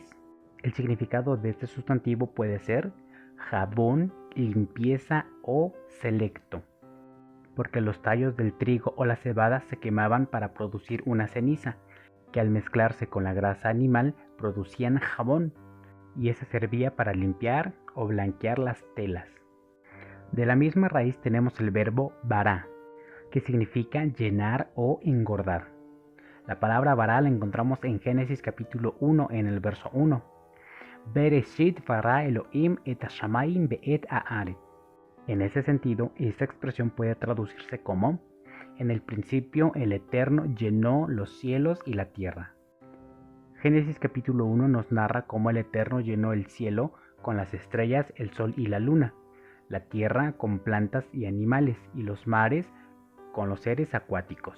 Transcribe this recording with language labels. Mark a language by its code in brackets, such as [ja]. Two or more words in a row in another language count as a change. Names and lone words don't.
[es] El significado de este sustantivo puede ser jabón, limpieza o selecto, porque los tallos del trigo o la cebada se quemaban para producir una ceniza, que al mezclarse con la grasa animal producían jabón, y ese servía para limpiar o blanquear las telas. De la misma raíz tenemos el verbo vará, que significa llenar o engordar. La palabra vará la encontramos en Génesis capítulo 1 en el verso 1. [he] בראשית ברא אלהים את השמים ואת הארץ. [es] En ese sentido, esta expresión puede traducirse como en el principio el Eterno llenó los cielos y la tierra. Génesis capítulo 1 nos narra cómo el Eterno llenó el cielo con las estrellas, el sol y la luna, la tierra con plantas y animales y los mares con los seres acuáticos.